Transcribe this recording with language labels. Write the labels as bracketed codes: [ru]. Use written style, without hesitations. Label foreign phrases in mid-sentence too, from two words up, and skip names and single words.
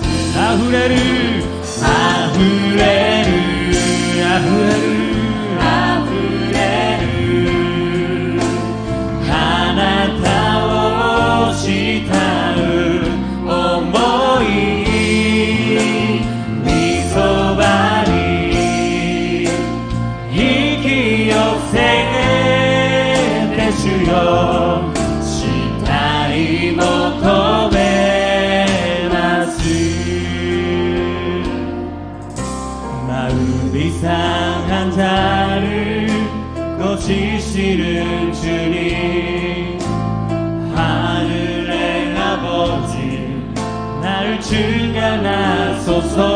[ja] あふれるあふれるあふれるあふれるあなたを慕う想いみそばに引き寄せて主よしたい求めます。 [ko] 마음이상한 자를 고치시는 주님 하늘의 아버지 나를 주관하소서.